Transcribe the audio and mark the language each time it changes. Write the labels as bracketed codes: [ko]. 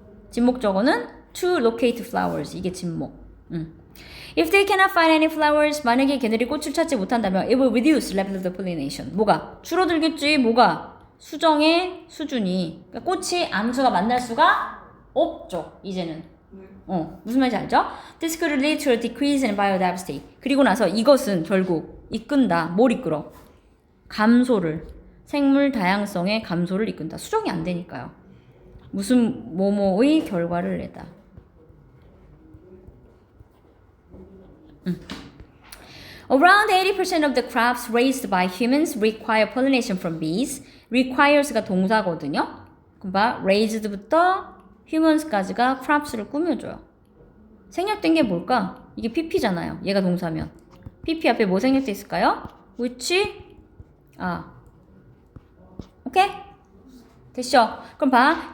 [en] 진목적어는 to locate flowers. [ko] 이게 진목. [en] If they cannot find any flowers, [ko] 만약에 걔들이 꽃을 찾지 못한다면 [en] it will reduce level of the pollination. [ko] 뭐가? 줄어들겠지. 뭐가? 수정의 수준이. 그러니까 꽃이 암수가 만날 수가 없죠. 이제는. 무슨 말인지 알죠? [en] This could lead to a decrease in biodiversity. [ko] 그리고 나서 이것은 결국 이끈다. 뭘 이끌어? 감소를. 생물 다양성의 감소를 이끈다. 수정이 안 되니까요. 무슨 뭐뭐의 결과를 내다. [en] Around 80% of the crops raised by humans require pollination from bees. [ko] requires가 동사거든요. 그러니까 raised부터 humans까지가 crops를 꾸며줘요. 생략된 게 뭘까? 이게 pp잖아요. 얘가 동사면. pp 앞에 뭐 생략돼 있을까요? [en] which? [ko] 오케이? 됐죠? 그럼 봐.